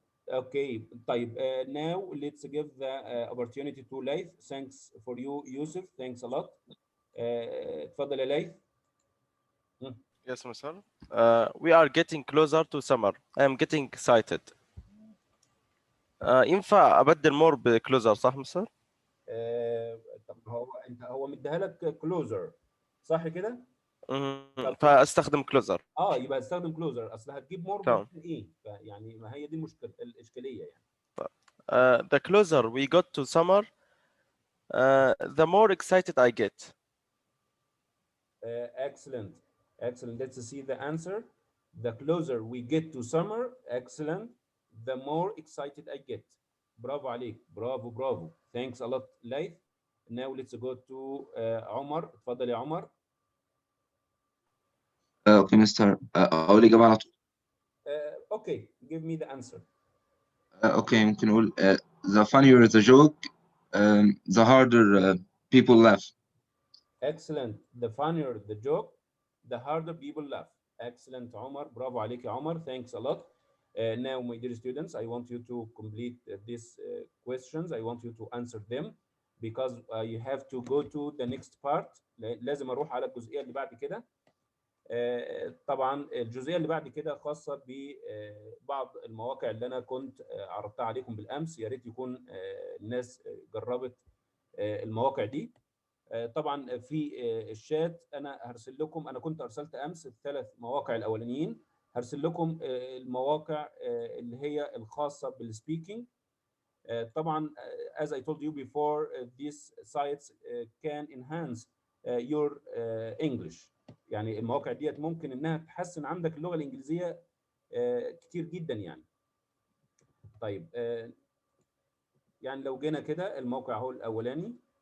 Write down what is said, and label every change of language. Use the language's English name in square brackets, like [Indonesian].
[English] Okay, [Arabic] طيب [English] now let's give the opportunity to Laith. Thanks for you, Yusuf. Thanks a lot. [Arabic] اتفضل يا ليث. [English] Yes, Masar. We are getting closer to summer. I am getting excited. [Arabic] ينفع أبدل more بcloser صح مسار؟ طب هو مديها لك closer صح كده؟ فاستخدم closer. يبقى استخدم closer. اصل هتجيب more تمام. من ايه؟ يعني ما هي دي المشكله الاشكاليه يعني. [English] The closer we got to summer, the more excited I get. Excellent. Let's see the answer. The closer we get to summer, excellent, the more excited I get. [Arabic] برافو عليك. برافو. [English] Thanks a lot, [Arabic] Laith. [English] Now let's go to عمر. [Arabic] اتفضل يا عمر. اوكي مستر، اقول الاجابه على طول. [English] Okay, give me the answer. [Arabic] اوكي ممكن نقول [English] the funnier the joke, the harder people laugh. Excellent. The funnier the joke, the harder people laugh. Excellent, عمر. [Arabic] برافو عليك يا عمر. [English] Thanks a lot. Now, my dear students, I want you to complete these questions. I want you to answer them because you have to go to the next part. [Arabic] لازم أروح على الجزئية اللي بعد كده. طبعا الجزئية اللي بعد كده خاصة ببعض المواقع اللي أنا كنت عرضتها عليكم بالأمس. يا ريت يكون الناس جربت المواقع دي. طبعا في الشات انا هرسل لكم، انا كنت ارسلت امس ال3 مواقع الاولانيين، هرسل لكم المواقع اللي هي الخاصه بالسبيكينج. طبعا [English] as I told you before, these sites can enhance your English. [Arabic] يعني المواقع ديت ممكن انها تحسن عندك اللغه الانجليزيه كتير جدا يعني. طيب يعني لو جينا كده الموقع هو الاولاني.